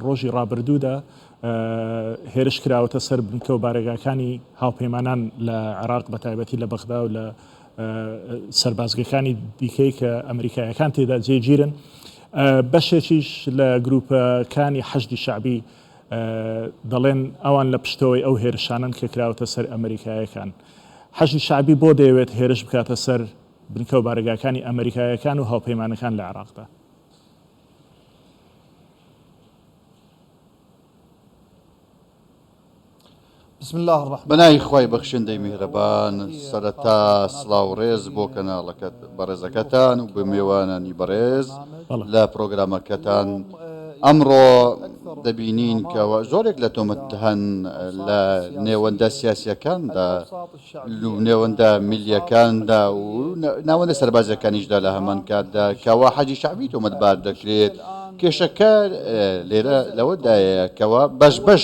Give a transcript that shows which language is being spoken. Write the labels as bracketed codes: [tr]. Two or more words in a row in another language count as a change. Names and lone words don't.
[ckb] ڕۆژی ڕابردوودا هێرش کراوەتە سەر بنکە و بارێگاکانی هاوپەیمانان لە عێراق بە تایبەتی لە بەغدا و لە سەربازگەکانی دیکەی کە ئەمریکایەکان تێدا جێگیرن بەشێکیش لە گروپەکانی حەشدی شەعبی دەڵێن ئەوان لە پشتەوەی ئەو هێرشانن کە کراوەتە سەر ئەمریکایەکان حەشدی شەعبی بۆ دەیەوێت هێرش بکاتە سەر بنکە و بارێگاکانی ئەمریکایەکان و هاوپەیمانەکان لە عێراقدا؟ [ar] بسم الله الرحمن [ckb] بنای خوای بەخشندەی میهرەبان سەرەتا سڵاو ڕێز بۆ کەناڵەکەت بەڕێزەکەتان و بە میێوانانی بەڕێز لە پرۆگرامەکەتان ئەمڕۆ دەبینین کەەوە زۆرێک لە تۆمەت هەن لە نێوەندە سیاسیەکاندا نێوەندە میلیەکاندا و ناوەندە سەربازەکانیشدا لە هەمان کاتدا کەوا حەجی شەعبی تۆمەتبار دەکرێت کێشەکە لێرە لەوەدایە کەەوە بەش